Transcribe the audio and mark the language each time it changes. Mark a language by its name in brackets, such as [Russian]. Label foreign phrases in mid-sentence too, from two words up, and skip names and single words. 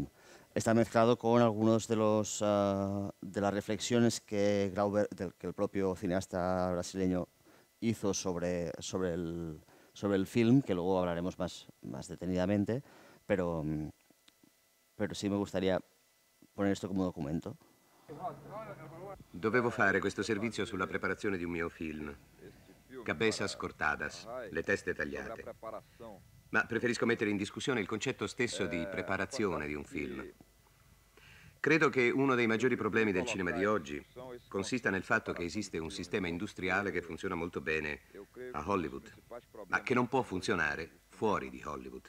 [Spanish] Está mezclado con algunos de las reflexiones que el propio cineasta brasileño hizo sobre el film, que luego hablaremos más detenidamente, pero sí me gustaría poner esto como documento. [Italian] Dovevo fare questo servizio sulla preparazione di un mio film, Cabezas Cortadas, le teste tagliate. Ma preferisco mettere in discussione il concetto stesso di preparazione di un film. Credo che uno dei maggiori problemi del cinema di oggi consista nel fatto che esiste un sistema industriale che funziona molto bene a Hollywood, ma che non può funzionare fuori di Hollywood.